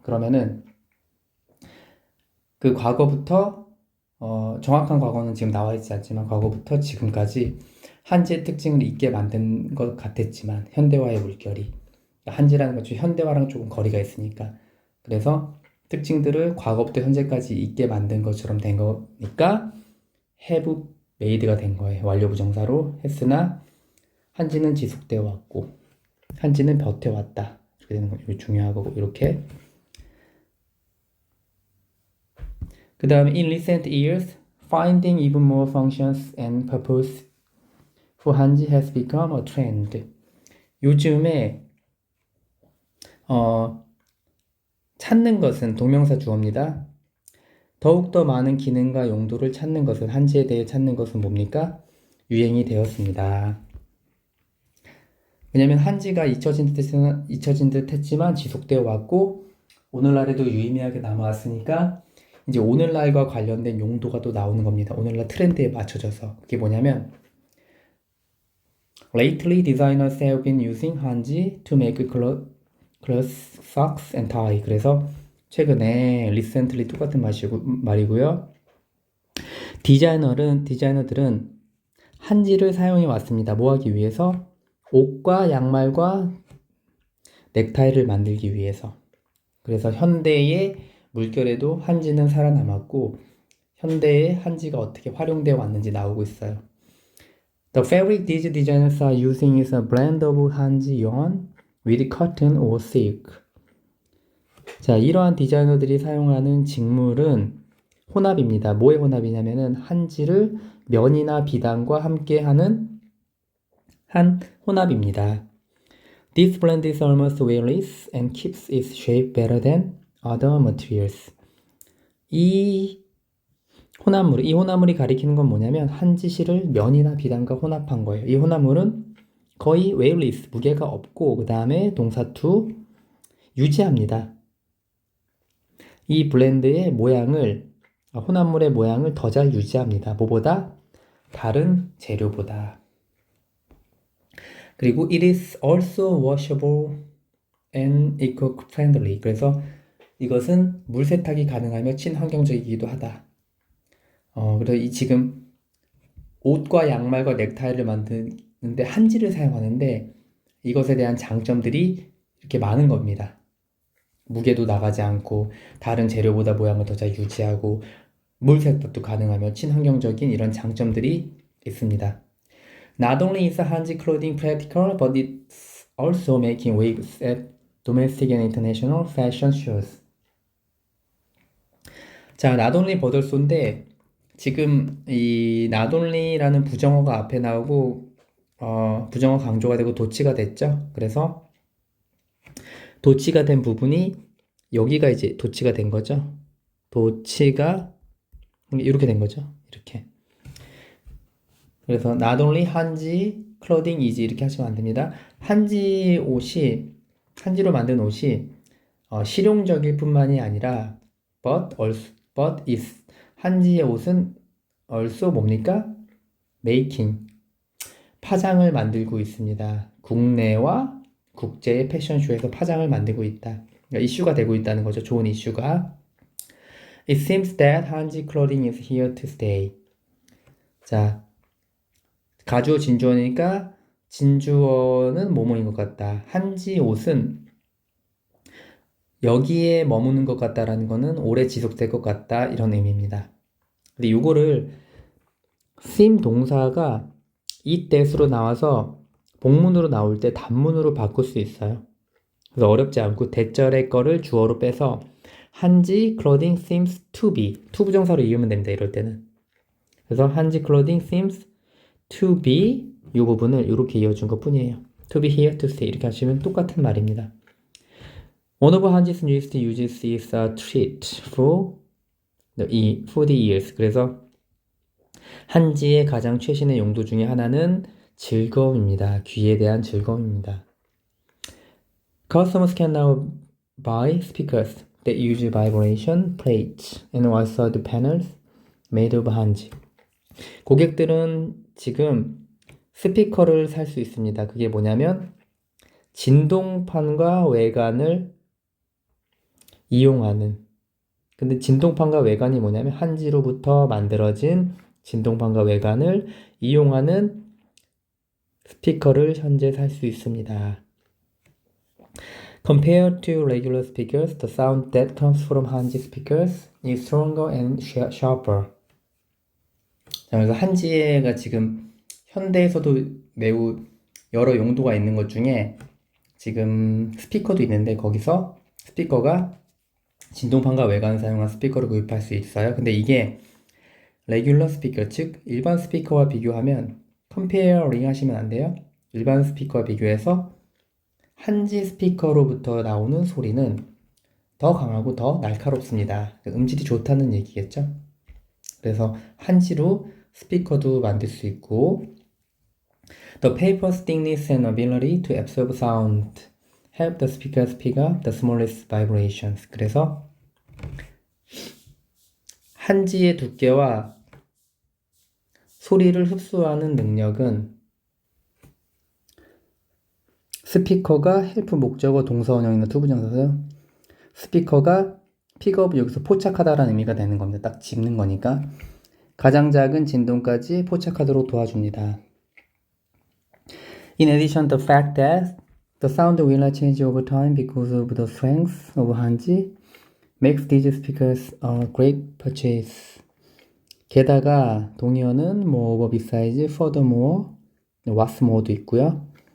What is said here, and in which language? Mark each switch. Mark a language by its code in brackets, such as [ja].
[ko] 그러면은 그 과거부터 정확한 과거는 지금 나와 있지 않지만 과거부터 지금까지 한지의 특징을 잊게 만든 것 같았지만 현대화의 물결이 한지라는 것 중 현대화랑 조금 거리가 있으니까 그래서 특징들을 과거부터 현재까지 잊게 만든 것처럼 된 거니까 [en] have made [ko] 가 된 거예요. 완료 부정사로 했으나 한지는 지속되어 왔고 한지는 버텨왔다. 이렇게 되는 거 중요하고 이렇게 그 다음에 [en] in recent years, finding even more functions and purpose for 한지 has become a trend. [ko] 요즘에 찾는 것은 동명사 주어입니다. 더욱더 많은 기능과 용도를 찾는 것은 한지에 대해 찾는 것은 뭡니까? 유행이 되었습니다. 왜냐면 한지가 잊혀진 듯 했지만 지속되어 왔고 오늘날에도 유의미하게 남아왔으니까 이제 오늘날과 관련된 용도가 또 나오는 겁니다. 오늘날 트렌드에 맞춰져서. 그게 뭐냐면 [en] Lately, designers have been using 한지 to make clothes, socks and tie. [ko] 그래서 최근에 recently 똑같은 말이고요. 디자이너들은 한지를 사용해 왔습니다. 뭐 하기 위해서? 옷과 양말과 넥타이를 만들기 위해서. 그래서 현대의 물결에도 한지는 살아남았고 현대의 한지가 어떻게 활용되어 왔는지 나오고 있어요. [en] The fabric these designers are using is a blend of 한지 yarn with cotton or silk. [ko] 자, 이러한 디자이너들이 사용하는 직물은 혼합입니다. 뭐의 혼합이냐면은 한지를 면이나 비단과 함께하는 한 혼합입니다. [en] This blend is almost weightless and keeps its shape better than other materials. [ko] 이 혼합물이 가리키는 건 뭐냐면 한지실을 면이나 비단과 혼합한 거예요. 이 혼합물은 거의 weightless, 무게가 없고 그 다음에 동사 to 유지합니다. 이 블렌드의 혼합물의 모양을 더 잘 유지합니다. 뭐보다? 다른 재료보다. 그리고 [en] it is also washable and eco-friendly. [ko] 그래서 이것은 물 세탁이 가능하며 친환경적이기도 하다. 그래서 지금 옷과 양말과 넥타이를 만드는데 한지를 사용하는데 이것에 대한 장점들이 이렇게 많은 겁니다. 무게도 나가지 않고 다른 재료보다 모양을 더 잘 유지하고 물 세탁도 가능하며 친환경적인 이런 장점들이 있습니다. [en] Not only is 한지 clothing practical, but it's also making waves at domestic and international fashion shows. [ko] 자, [en] not only but also [ko] 인데 지금 이 not only라는 부정어가 앞에 나오고 부정어 강조가 되고 도치가 됐죠. 그래서 도치가 된 부분이 여기가 이제 도치가 된 거죠. 도치가 이렇게 된 거죠. 이렇게. 그래서 [en] not only 한지 clothing is [ko] 이렇게 하시면 안 됩니다. 한지로 만든 옷이 실용적일 뿐만이 아니라 [en] but is [ko] 한지의 옷은 also 뭡니까? making 파장을 만들고 있습니다. 국내와 국제의 패션쇼에서 파장을 만들고 있다. 그러니까 이슈가 되고 있다는 거죠. 좋은 이슈가. [en] It seems that 한지 clothing is here to stay. [ko] 자, 가주어 진주어니까 진주어는 뭐뭐인 것 같다. 한지 옷은 여기에 머무는 것 같다라는 거는 오래 지속될 것 같다 이런 의미입니다. 근데 요거를 seem 동사가 itthat으로 나와서 복문으로 나올 때 단문으로 바꿀 수 있어요. 그래서 어렵지 않고 대절의 거를 주어로 빼서 [en] 한지 clothing seems to be [ko] to 부정사로 이으면 됩니다. 이럴 때는. 그래서 [en] 한지 clothing seems to be [ko] 이 부분을 이렇게 이어준 것 뿐이에요. [en] To be here to stay [ko] 이렇게 하시면 똑같은 말입니다. [en] One of 한지's newest uses is a treat for the ears. [ko] 그래서 한지의 가장 최신의 용도 중에 하나는 즐거움입니다. 귀에 대한 즐거움입니다. [en] Customers can now buy speakers that use vibration plates and also the panels made of 한지. [ko] 고객들은 지금 스피커를 살 수 있습니다. 그게 뭐냐면 진동판과 외관을 이용하는. 근데 진동판과 외관이 뭐냐면 한지로부터 만들어진 진동판과 외관을 이용하는 스피커를 현재 살 수 있습니다. [en] Compared to regular speakers, the sound that comes from 한지 speakers is stronger and sharper. [ko] 자, 그래서 한지가 지금 현대에서도 매우 여러 용도가 있는 것 중에 지금 스피커도 있는데 거기서 스피커가 진동판과 외관 사용한 스피커를 구입할 수 있어요. 근데 이게 레귤러 스피커, 즉 일반 스피커와 비교하면 컴페어링 하시면 안 돼요. 일반 스피커와 비교해서 한지 스피커로부터 나오는 소리는 더 강하고 더 날카롭습니다. 음질이 좋다는 얘기겠죠. 그래서 한지로 스피커도 만들 수 있고 [en] The paper's thickness and ability to absorb sound help the speakers pick up the smallest vibrations. [ko] 그래서 한지의 두께와 소리를 흡수하는 능력은 스피커가 헬프 목적어 동사원형이나 투부정사죠. 스피커가 픽업 여기서 포착하다라는 의미가 되는 겁니다. 딱 짚는 거니까 가장 작은 진동까지 포착하도록 도와줍니다. [en] In addition, the fact that the sound will not change over time because of the strength of 한지 makes these speakers a great purchase. [ko] 게다가 동의어는 [en] moreover, besides, furthermore, what's more [ko] 도 있고요.